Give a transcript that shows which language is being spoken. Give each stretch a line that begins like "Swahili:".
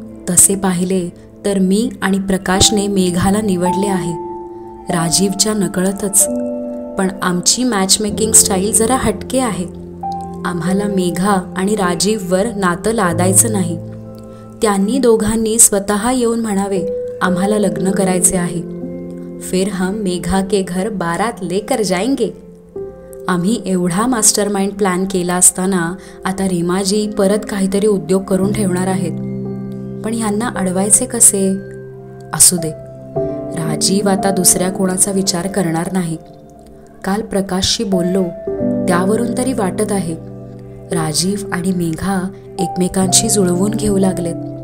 Marathi: तसे पाहिले तर मी आणि प्रकाशने मेघाला निवडले आहे, राजीवच्या नकळतच. पण आमची मॅचमेकिंग स्टाईल जरा हटके आहे. आम्हाला मेघा आणि राजीववर नातं लादायचं नाही. त्यांनी दोघांनी स्वतः येऊन म्हणावे आम्हाला लग्न करायचे आहे.
Hindi: फिर हम मेघा के घर बारात लेकर जाएंगे.
Marathi: आम्ही एवढा मास्टरमाइंड प्लॅन केला असताना आता रीमाजी परत काहीतरी उद्योग करून ठेवणार आहेत. पण ह्यांना अडवायचे कसे? असू दे, राजीव आता दुसऱ्या कोणाचा विचार करणार नाही. काल प्रकाशशी बोललो, त्यावरून तरी वाटत आहे राजीव आणि मेघा एकमेकांशी जुळवून घेऊ लागलेत.